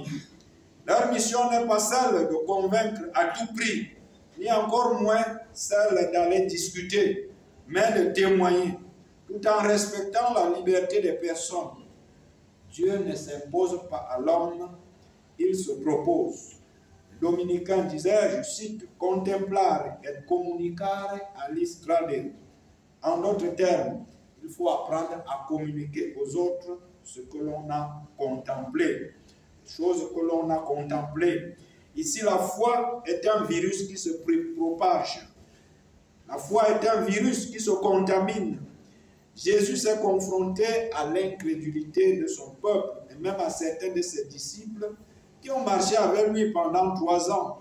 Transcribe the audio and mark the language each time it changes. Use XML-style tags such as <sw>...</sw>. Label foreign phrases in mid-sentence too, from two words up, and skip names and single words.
<fr>Leur mission n'est pas celle de convaincre à tout prix, ni encore moins celle d'aller discuter, mais de témoigner, tout en respectant la liberté des personnes. Dieu ne s'impose pas à l'homme, il se propose. Le dominicain disait, je cite, «</fr> <la>Contemplare et communicare alis tradere ».</la> <fr>En d'autres termes, il faut apprendre à communiquer aux autres ce que l'on a contemplé, les choses que l'on a contemplées. Ici, la foi est un virus qui se propage. La foi est un virus qui se contamine. Jésus s'est confronté à l'incrédulité de son peuple et même à certains de ses disciples qui ont marché avec lui pendant 3 ans.</fr>